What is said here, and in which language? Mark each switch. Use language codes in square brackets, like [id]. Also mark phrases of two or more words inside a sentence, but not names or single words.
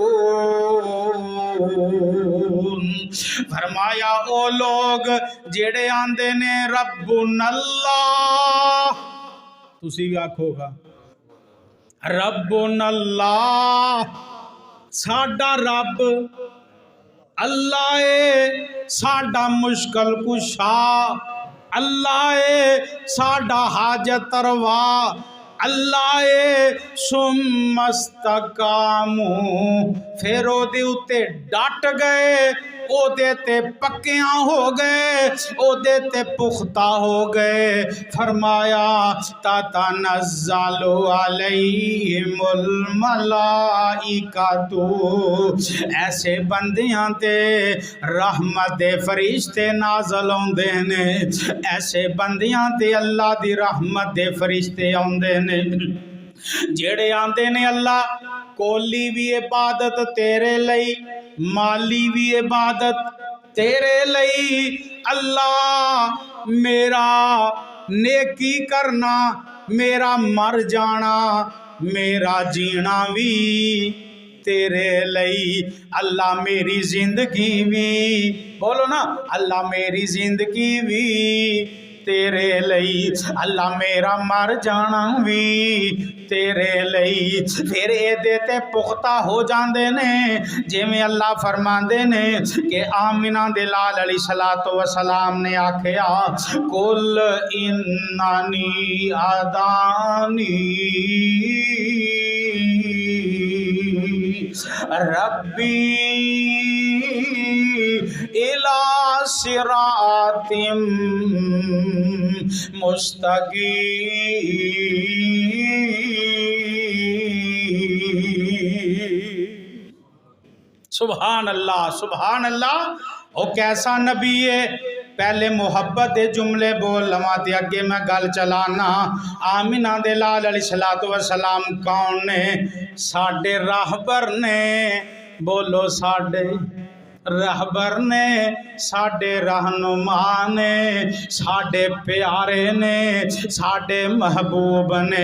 [pa] فرمایا او لوگ جڑے آندے نے [ar] ربنا اللہ، [pa] تسی بھی آکھو گا [ar] ربنا اللہ، [pa] ساڈا رب اللہ اے، ساڈا مشکل کشا اللہ اے، ساڈا حاجت روا اللہ اے۔ [ar] ثم استقاموا، [pa] پھر او دے اتے ڈٹ گئے، او دے تے پکیاں ہو گئے، او دے تے پختہ ہو گئے۔ فرمایا [ar] تتنزل علیہم الملائکۃ، [pa] ایسے بندیاں تے رحمت دے فرشتے نازل ہوندے نے، ایسے بندیاں تے اللہ دی رحمت دے فرشتے ہوندے نے جڑے آندے نے اللہ کولی بھی عبادت تیرے لئی، مالی بھی عبادت تیرے لئی، اللہ میرا نیکی کرنا، میرا مر جانا، میرا جینا بھی تیرے لئی، اللہ میری زندگی بھی، بولو نا اللہ میری زندگی بھی تیرے لئی، اللہ میرا مر جانا بھی تیرے لئی۔ پھر اے دیتے پختہ ہو جاندے نے، جے میں اللہ فرماندے نے کہ آمنہ دے لال علیہ السلام نے آکھیا [ar] قل انانی ادانی ربی الى صراط مستقیم۔ سبحان اللہ سبحان اللہ۔ [pa] او کیسا نبی ہے، پہلے محبت دے جملے بول لواں تے اگے میں گل چلانا۔ آمینہ دے لال علیہ السلام کون نے؟ ساڈے راہبر نے، بولو ساڈے رہبر نے، ساڈے رہنما نے، ساڈے پیارے نے، ساڈے محبوب نے۔